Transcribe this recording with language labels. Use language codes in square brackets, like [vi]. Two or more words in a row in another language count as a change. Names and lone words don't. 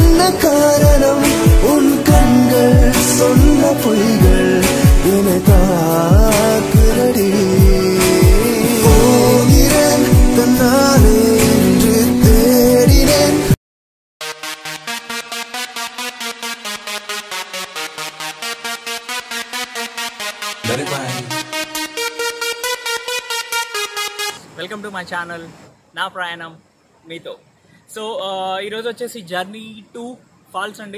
[ta] காரணம் உன் கண்கள் சொன்ன பொய்கள் என்னை தாக்குதடி. போகிறேன் தன்னாலே என்று தேடினேன். [en] Welcome to my channel నా ప్రయాణం మీతో. [te] సో ఈరోజు వచ్చేసి [en] journey to falls [te] అండి.